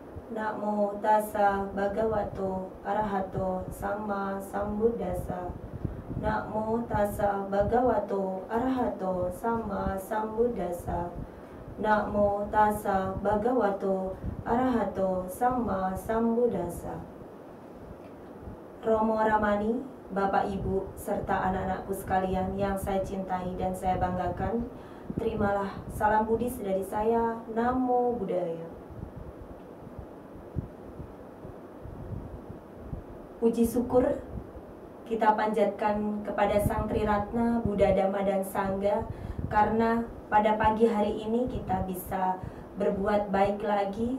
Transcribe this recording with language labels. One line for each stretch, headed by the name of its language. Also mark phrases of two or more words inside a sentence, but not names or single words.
Pali: Namo tassa bhagavato arahato sama sambuddhassa. Namo tassa bhagavato arahato sama sambuddhassa. Namo tassa bhagavato arahato sama sambuddhassa.
Indonesian: Romo Ramani, Bapak Ibu serta anak-anakku sekalian yang saya cintai dan saya banggakan, terimalah salam Buddhis dari saya.
Pali: Namo Buddhaya.
Indonesian: Puji syukur kita panjatkan kepada Sang Triratna, Buddha, Dhamma, dan Sangha, karena pada pagi hari ini kita bisa berbuat baik lagi.